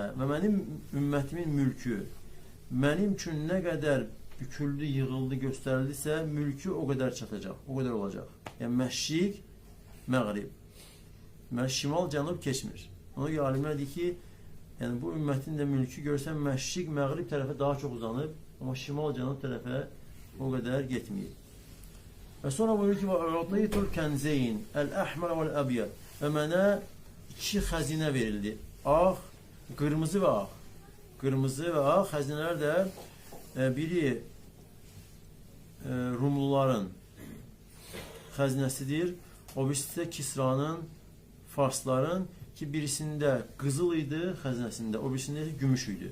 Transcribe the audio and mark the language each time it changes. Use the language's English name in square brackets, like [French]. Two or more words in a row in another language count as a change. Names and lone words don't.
[Azerbaijani] Və mənim ümmətimin mülkü mənim üçün nə qədər büküldü, yığıldı, göstərildisə, mülkü o qədər çatacaq, o qədər olacaq. Yəni, məşriq, məğrib. Şimal, cənub keçmir. Ona görə alimlər deyir ki, yəni, bu ümmətin də mülkü görsən, məşriq, məğrib tərəfə daha çox uzanıb, amma şimal, cənub tərəfə o qədər getməyib. Və sonra buyurur ki, [Arabic] وَاُعْطِيْتُ الْكَنْزَيْنِ الْأَحْمَرَ وَالْأَبْيَدِ. [Azerbaijani] Və mənə iki xəzinə verildi. Ağ, qırmızı və ağ. Qırmızı və ağ xəzinələr də biri Rumluların xəzinəsidir. O birisi də Kisranın, Farsların ki, birisində qızıl idi xəzinəsində, o birisində gümüş idi.